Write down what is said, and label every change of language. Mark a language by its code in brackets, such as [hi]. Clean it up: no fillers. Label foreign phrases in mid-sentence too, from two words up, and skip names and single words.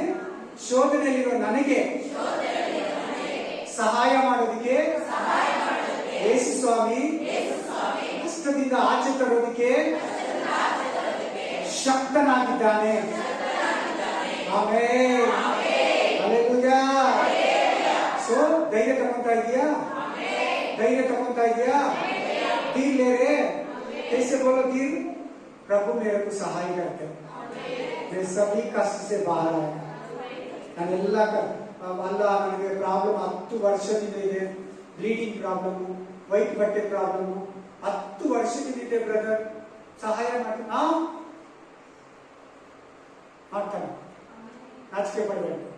[kn] ಶೋಧನೆಯಲ್ಲಿರೋ ನನಗೆ ಸಹಾಯ ಮಾಡೋದಕ್ಕೆ ಯೇಸು ಸ್ವಾಮಿ ಕಷ್ಟದಿಂದ ಆಚೆ ತರೋದಕ್ಕೆ ಶಕ್ತನಾಗಿದ್ದಾನೆ. ಆಮೆನ್, ಹಲ್ಲೆಲೂಯಾ. ಸೊ ಧೈರ್ಯ ತಗೊಂತಾ ಇದೆಯಾ, ಧೈರ್ಯ ತಗೊಂತಾ ಇದೆಯಾ. [hi] धीर ले रहे, कैसे बोलो धीर, प्रभु मेरे को सहाय करते, मैं सभी कष्ट से बाहर आया. [kn] ನಾನೆಲ್ಲ ಅಲ್ಲ, ನನಗೆ ಪ್ರಾಬ್ಲಮ್ 10 ವರ್ಷದಿಂದ ಇದೆ. [en] bleeding problem, [kn] ವೈಟ್ ಬಟ್ಟೆ ಪ್ರಾಬ್ಲಮ್ 10 ವರ್ಷದಿಂದ ಇದೆ. ಬ್ರದರ್ ಸಹಾಯ ಮಾಡ್ತಾನೆ, ನಾಚಿಕೆ ಪಡಬೇಡ.